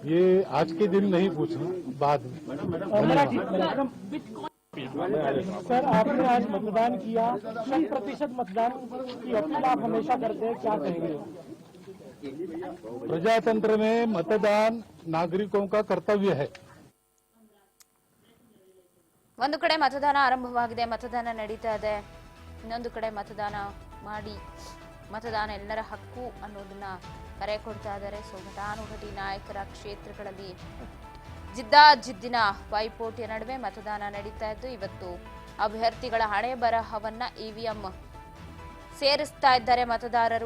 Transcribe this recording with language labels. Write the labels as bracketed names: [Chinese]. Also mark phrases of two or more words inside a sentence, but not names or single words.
[Hindi] ये आज के दिन नहीं पूछना, बाद में। सर, आपने आज मतदान किया, 100% मतदान की अपील आप हमेशा करते हैं, क्या कहेंगे? प्रजातंत्र में मतदान नागरिकों का कर्तव्य है। [Kannada] ಒಂದು ಕಡೆ ಮತದಾನ ಆರಂಭವಾಗಿದೆ, ಮತದಾನ ನಡೀತಾ ಇದೆ. ಇನ್ನೊಂದು ಕಡೆ ಮತದಾನ ಮಾಡಿ, ಮತದಾನ ಎಲ್ಲರ ಹಕ್ಕು ಅನ್ನೋದನ್ನ ಕರೆ ಕೊಡ್ತಾ ಇದ್ದಾರೆ. ಸೊ ಘಟಾನುಘಟಿ ನಾಯಕರ ಕ್ಷೇತ್ರಗಳಲ್ಲಿ ಜಿದ್ದಾಜಿದ್ದಿನ ಪೈಪೋಟಿಯ ನಡುವೆ ಮತದಾನ ನಡೀತಾ ಇದ್ದು, ಇವತ್ತು ಅಭ್ಯರ್ಥಿಗಳ ಹಣೆ ಬರಹವನ್ನ ಇವಿಎಂ ಸೇರಿಸ್ತಾ ಇದ್ದಾರೆ ಮತದಾರರು.